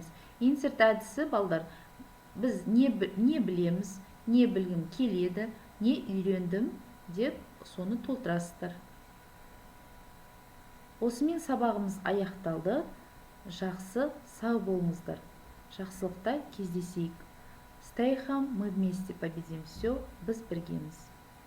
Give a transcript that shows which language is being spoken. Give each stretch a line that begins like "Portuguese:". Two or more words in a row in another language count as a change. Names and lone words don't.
Kazakh: Insert әдісі, балдар, біз не білеміз, не білгім келеді, не үйрендім деп соны толтырасыздар. Осымен сабағымыз аяқталды. Жақсы, сау болыңыздар. Жақсылықта кездесейік.
English: Stay home,
Russian: мы вместе победим. Все,
Kazakh: біз біргеміз.